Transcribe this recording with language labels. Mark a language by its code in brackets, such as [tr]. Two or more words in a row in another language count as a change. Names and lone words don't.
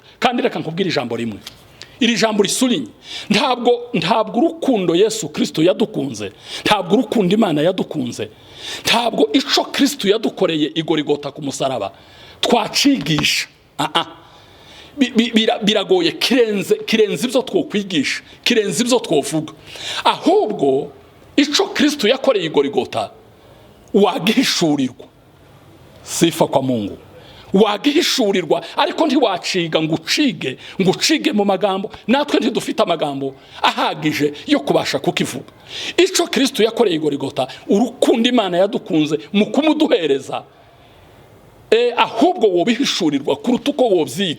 [rw] Kandi reka nkubwire ijambo rimwe, iri jambo risulinye, ntabwo urukundo Yesu Kristo yadukunze, ntabwo urukundo Imana yadukunze, ntabwo ico Kristo yadukoreye i Golgotha ku musaraba twacigisha. Biragoye, kirenze ibyo twokwigisha, kirenze ibyo twovuga. Ahubwo ico Kristo yakoreye i Golgotha wagihishurirwa. [sw] Sifa kwa Mungu. [rw] Wagihishurirwa, ariko ntiwaciga ngo ucige mu magambo. Natwe ntidufite amagambo ahagije yo kubasha kukivuga. Ico Kristo yakoreye i Golgotha, urukundo Imana yadukunze mu kumuduhereza, ahubwo wobihishurirwa kuruta uko wobyiga.